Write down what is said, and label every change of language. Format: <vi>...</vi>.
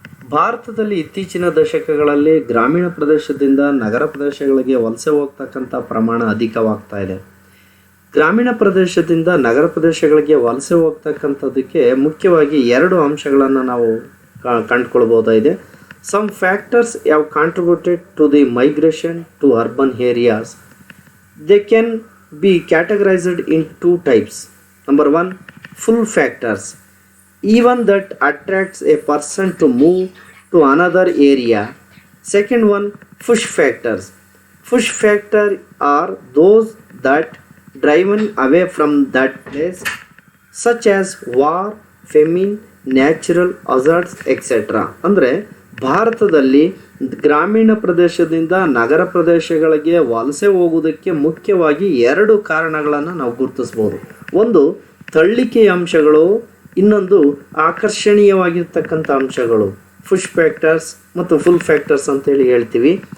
<kn>ಭಾರತದಲ್ಲಿ ಇತ್ತೀಚಿನ ದಶಕಗಳಲ್ಲಿ ಗ್ರಾಮೀಣ ಪ್ರದೇಶದಿಂದ ನಗರ ಪ್ರದೇಶಗಳಿಗೆ ವಲಸೆ ಹೋಗ್ತಕ್ಕಂಥ ಪ್ರಮಾಣ ಅಧಿಕವಾಗ್ತಾ ಇದೆ. ಗ್ರಾಮೀಣ ಪ್ರದೇಶದಿಂದ ನಗರ ಪ್ರದೇಶಗಳಿಗೆ ವಲಸೆ ಹೋಗ್ತಕ್ಕಂಥದ್ದಕ್ಕೆ ಮುಖ್ಯವಾಗಿ ಎರಡು ಅಂಶಗಳನ್ನು ನಾವು ಕಂಡುಕೊಳ್ಬೋದಾಗಿದೆ.</kn> <en>Some factors have contributed to the migration to urban areas. They can be categorized in two types. Number one, pull factors. Even that attracts a person to move to another area. Second one, push factors. Push factors are those that driven away from that place, such as war, famine, natural hazards, etc.</en> <kn>ಅಂದರೆ ಭಾರತದಲ್ಲಿ ಗ್ರಾಮೀಣ ಪ್ರದೇಶದಿಂದ ನಗರ ಪ್ರದೇಶಗಳಿಗೆ ವಲಸೆ ಹೋಗುವುದಕ್ಕೆ ಮುಖ್ಯವಾಗಿ ಎರಡು ಕಾರಣಗಳನ್ನು ನಾವು ಗುರುತಿಸ್ಬೋದು. ಒಂದು ತಳ್ಳಿಕೆಯ ಅಂಶಗಳು, ಇನ್ನೊಂದು ಆಕರ್ಷಣೀಯವಾಗಿರ್ತಕ್ಕಂಥ ಅಂಶಗಳು, ಪುಷ್ ಫ್ಯಾಕ್ಟರ್ಸ್ ಮತ್ತು ಫುಲ್ ಫ್ಯಾಕ್ಟರ್ಸ್ ಅಂತೇಳಿ ಹೇಳ್ತೀವಿ.</kn>